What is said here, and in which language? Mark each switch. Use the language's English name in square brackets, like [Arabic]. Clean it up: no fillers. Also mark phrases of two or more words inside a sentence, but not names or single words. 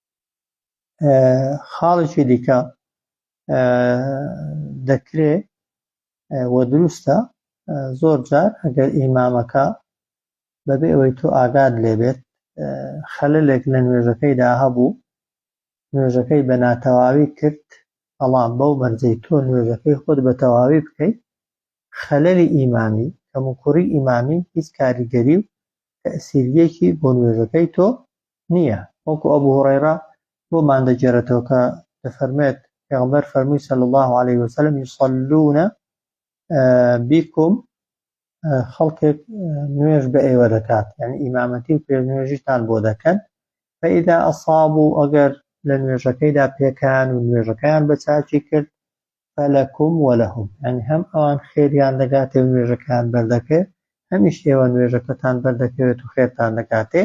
[Central Kurdish] خاڵێکی دیکە دەکرێت ودروستە زۆر جار ئەگەر ئیمامەکە بەبێ ئەوەی تۆ ئاگاد لێبێت خەلەلێک لە نوێژەکەیدا هەبوو، نوێژەکەی بە ناتەواوی کرد، بەڵام بەو مەرجەی تۆ نوێژەکەی خۆت بە تەواوی بکەیت، خەلەلی ئیمامی کەموکوڕی ئیمامی هیچ کاریگەری و تەئسیریەکی بۆ نوێژەکەی تۆ نییە. وەکو ئەبوو هورەیرە بۆمان دەگێڕێتەوە کە دەفەرمێت پێغەمبەر فەرمووی [Arabic] صلی الله عليه وسلم يصلون بكم [Central Kurdish] خەڵکێک نوێژ بە ئێوە دەکات، یعنی ئیمامەتی و پێنوێژیتان بۆ دەکەن، [Arabic] فإذا أصابوا [Central Kurdish] ئەگەر لە نوێژەکەیدا پێکان و نوێژەکەیان بە چاکی کرد [Arabic] فلكم ولهم، [Central Kurdish] یعنی هەم ئەوان خێریان دەگاتێ و نوێژەکەیان بەردەکەوێت، هەمیش ئێوە نوێژەکەتان بەردەکەوێت و خێرتان دەکاتێ.